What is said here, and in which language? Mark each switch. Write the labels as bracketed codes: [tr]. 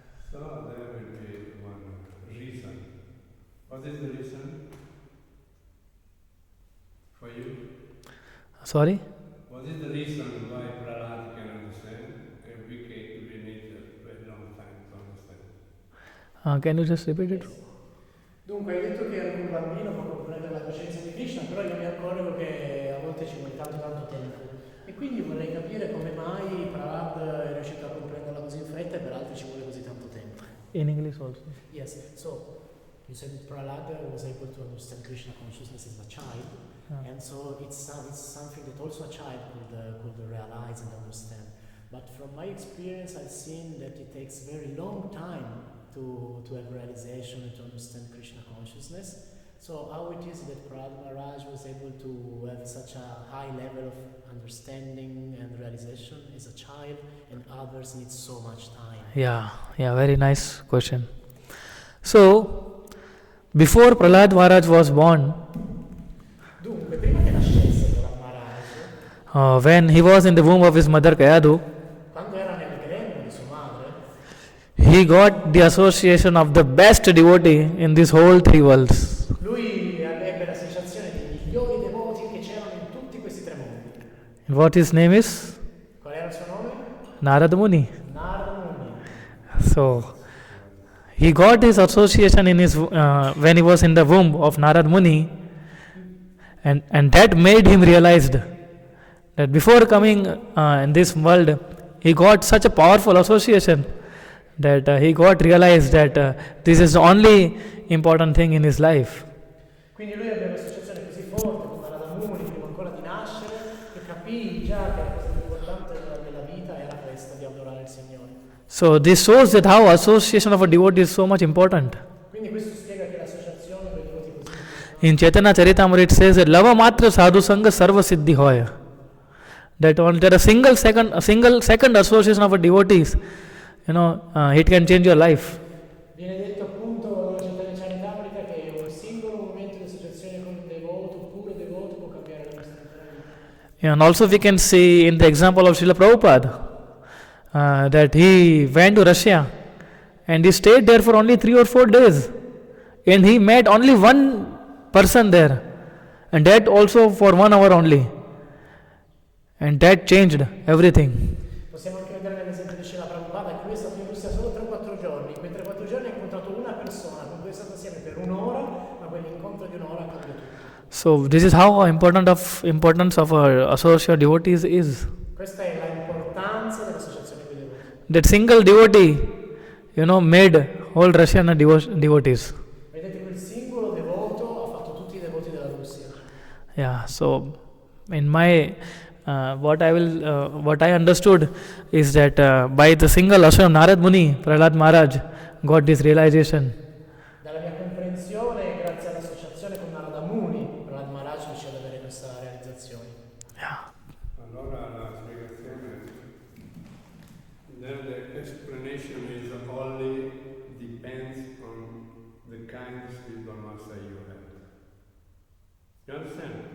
[en] So there will be one reason. What is the reason for you? Sorry? What is the reason why Prahlad can understand and we need a very long time to understand? Can you just repeat it? [it] dunque hai detto che anche un bambino può comprendere la coscienza di Krishna, però io mi accorgo che a volte ci vuole tanto tempo. E quindi vorrei capire come mai Prahlad è riuscito a comprenderla così in fretta e per altri ci vuole così tanto tempo. [en] In English also. Yes, so you said Prahlad was able to understand Krishna consciousness as a child, and so it's something that also a child could realize and understand. But from my experience, I've seen that it takes very long time to have realization and to understand Krishna consciousness. So how it is that Prahlad Maharaj was able to have such a high level of understanding and realization as a child, and others need so much time? Yeah, very nice question. So, before Prahlad Maharaj was born, [it] Dunque, prima che nascesse Prahlad Maharaj, [en] when he was in the womb of his mother Kayadu, [it] quando era nel grembo di sua madre, [en] he got the association of the best devotee in these whole three worlds. [it] lui ebbe l'associazione dei migliori devoti che c'erano in tutti questi tre mondi. [en] And what his name is? [it] Qual era il suo nome? [en] Narad Muni. [it] Narada Muni. [en] So, he got his association in his when he was in the womb of Narad Muni, and that made him realized that before coming in this world, he got such a powerful association that he got realized that this is the only important thing in his life. [it] Quindi lui ebbe un'associazione così forte con Narada Muni prima ancora di nascere che capì già che la cosa più importante della vita era questa, di adorare il Signore. [en] So this shows that how association of a devotee is so much important. [it] Quindi questo spiega che l'associazione con i devoti così importante. [en] In Chaitanya Charitamrita it says that [bn] lava matra sadhu sangha sarva siddhi hoya. [en] That on there a single second association of a devotees, it can change your life. [it] Viene detto appunto nella Chaitanya Charitamrita che un singolo momento di associazione con un devoto, un puro devoto, può cambiare la nostra vita. [en] And also we can see in the example of Srila Prabhupada that he went to Russia and he stayed there for only 3 or 4 days, and he met only one person there, and that also for 1 hour only, and that changed everything. [it] Possiamo anche vedere nell'esempio di Srila Prabhupada che lui è stato in Russia solo 3 o 4 giorni, in quei 3 o 4 2 giorni ha incontrato una persona con cui è stato assieme per un'ora, ma quell'incontro di un'ora cambia tutto. [en] So this is how importance of our associate devotees is. [it] Questa è l'importanza dell'associazione con i devoti. [en] That single devotee, made whole Russian devotees. [it] Vedete, quel singolo devoto ha fatto tutti i devoti della Russia. [en] Yeah. So, in my what I understood is that by the single ashram of Narad Muni, Prahlad Maharaj got this realization. [it] Dalla mia comprensione, grazie all'associazione con Narada Muni, Prahlad Maharaj riuscì ad avere questa realizzazione. [en] Yeah. [it] Allora la spiegazione, [en] then the explanation is only depends on the kind of spiritual master you have. You understand?